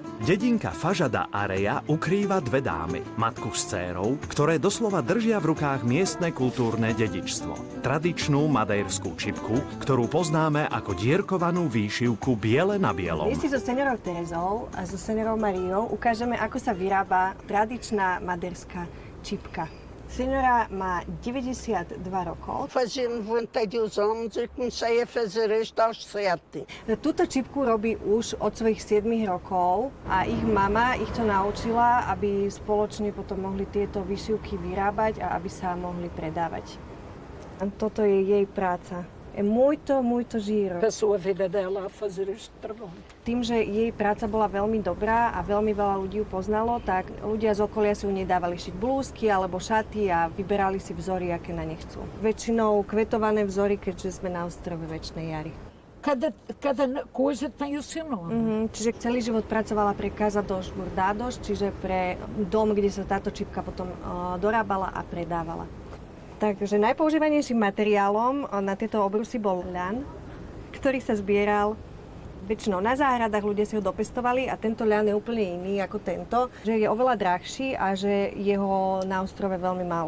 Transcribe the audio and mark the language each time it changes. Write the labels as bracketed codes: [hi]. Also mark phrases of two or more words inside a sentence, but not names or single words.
[sk] Dedinka Fažada Areja ukrýva dve dámy, matku s dcérou, ktoré doslova držia v rukách miestne kultúrne dedičstvo. Tradičnú madejrskú čipku, ktorú poznáme ako dierkovanú výšivku biele na bielom. Dnes si so seňorou Terezou a so seňorou Mariou ukážeme, ako sa vyrába tradičná madejrská čipka. Senhora má 92 rokov. [pt] Fazia 92 anos e comecei a fazer isto aos 7. [sk] Túto čipku robí už od svojich 7 rokov a ich mama ich to naučila, aby spoločne potom mohli tieto vyšivky vyrábať a aby sa mohli predávať. A toto je jej práca. [pt] É muito giro. Passou a vida dela a fazer este trabalho. [sk] Tým, že jej práca bola veľmi dobrá a veľmi veľa ľudí ju poznalo, tak ľudia z okolia si u nej dávali šiť blúzky alebo šaty a vyberali si vzory, aké na ne chcú. Väčšinou kvetované vzory, keďže sme na ostrove Večnej jary. [pt] Cada coisa tem o seu nome. [sk] Čiže celý život pracovala pre Casa dos Bordados, čiže pre dom, kde sa táto čipka potom dorábala a predávala. Takže najpoužívanejším materiálom na tieto obrusy bol ľan, ktorý sa zbieral väčšinou na záhradách, ľudia si ho dopestovali a tento ľan je úplne iný ako tento, že je oveľa drahší a že jeho na ostrove veľmi málo.